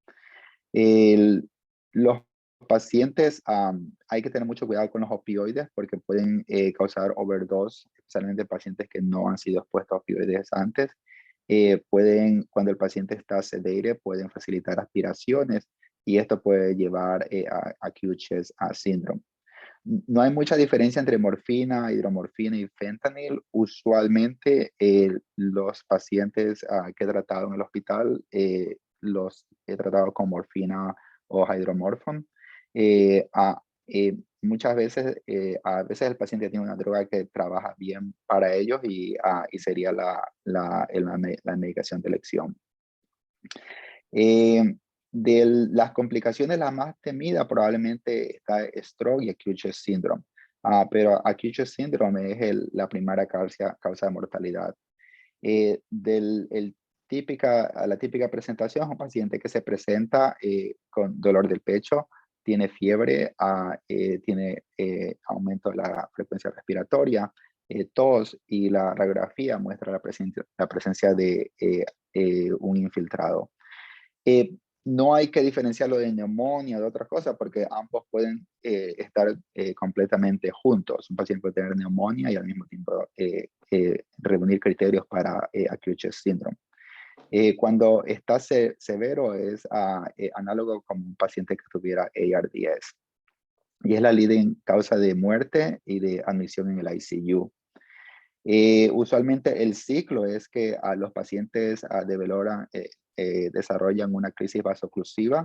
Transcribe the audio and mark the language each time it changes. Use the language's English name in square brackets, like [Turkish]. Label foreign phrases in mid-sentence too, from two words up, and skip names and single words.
[Spanish] Los pacientes, hay que tener mucho cuidado con los opioides porque pueden causar overdose, especialmente pacientes que no han sido expuestos a opioides antes. Cuando el paciente está sedated, pueden facilitar aspiraciones y esto puede llevar a [English] acute chest syndrome. [Spanish] No hay mucha diferencia entre morfina, hidromorfina y fentanil. Usualmente los pacientes que he tratado en el hospital los he tratado con morfina o hydromorphone. Muchas veces, a veces el paciente tiene una droga que trabaja bien para ellos y sería la medicación de elección. De las complicaciones, la más temida probablemente está stroke y [English] acute chest syndrome. [Spanish] Pero [English] acute chest syndrome [Spanish] es la primera causa de mortalidad. La típica presentación es un paciente que se presenta con dolor del pecho, tiene fiebre, tiene aumento de la frecuencia respiratoria, tos, y la radiografía muestra la presencia de un infiltrado. No hay que diferenciarlo de neumonía o de otras cosas porque ambos pueden estar completamente juntos. Un paciente puede tener neumonía y al mismo tiempo reunir criterios para [English] acute chest syndrome. [Spanish] Cuando está severo es análogo como un paciente que tuviera ARDS. Y es la leading causa de muerte y de admisión en el ICU. Usualmente el ciclo es que los pacientes desarrollan una crisis vasoclusiva.